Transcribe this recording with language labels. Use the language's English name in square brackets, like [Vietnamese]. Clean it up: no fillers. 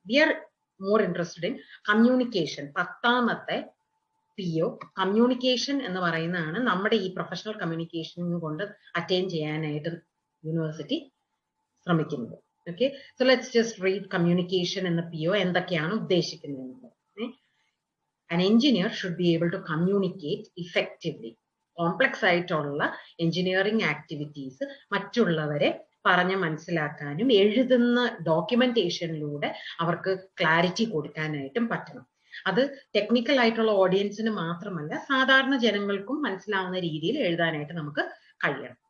[English] We are more interested in communication. [Malayalam] 10ാമത്തെ PO communication എന്ന് പറയുന്നതാണ്. നമ്മുടെ ഈ പ്രൊഫഷണൽ കമ്മ്യൂണിക്കേഷൻ കൊണ്ട് അറ്റൈൻ ചെയ്യാനായിട്ട് യൂണിവേഴ്സിറ്റി ശ്രമിക്കുന്നത്. [English] okay, so let's just read communication [Malayalam] എന്ന PO എന്തൊക്കെയാണ് ഉദ്ദേശിക്കുന്നത്. [English] An engineer should be able to communicate effectively. [Malayalam] Complex ആയിട്ടുള്ള എഞ്ചിനീയറിംഗ് ആക്ടിവിറ്റീസ് മറ്റുള്ളവരെ പറഞ്ഞ് മനസ്സിലാക്കാനും എഴുതുന്ന ഡോക്യുമെന്റേഷനിലൂടെ അവർക്ക് ക്ലാരിറ്റി കൊടുക്കാനായിട്ടും പറ്റണം. അത് ടെക്നിക്കൽ ആയിട്ടുള്ള ഓഡിയൻസിന് മാത്രമല്ല, സാധാരണ ജനങ്ങൾക്കും മനസ്സിലാവുന്ന രീതിയിൽ എഴുതാനായിട്ട് നമുക്ക് കഴിയണം.